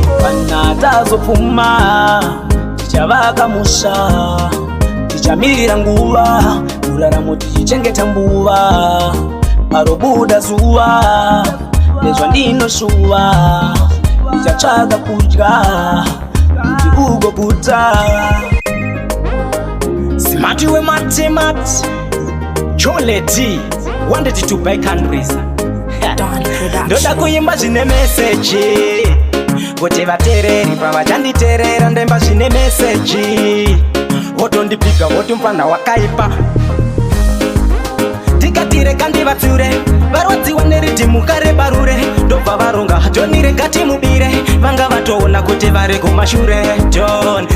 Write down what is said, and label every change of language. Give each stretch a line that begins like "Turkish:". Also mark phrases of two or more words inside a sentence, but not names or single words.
Shona: Kana tazopfuma, tichavaka musha, tichamirira nguva, muraramo tichichengeta mbuva, parobuda zuva, nezvandinoshuva, tichatsvaka kudya, kuti ugoguta. Simati weMatimati, Choleti,
English: wanted to buy countries. Don Production.
Shona: Ndoda kuimba zvine meseji, kuti vateereri pavachanditeerera ndoimba zvine meseji. Votondipiga, voti mufana wakaipa. Tikati reka ndivatsure, varwadziwa neridhimu karebarure, ndobva varonga, John reka timubire, vanga vatoona kuti vari kumashure, John.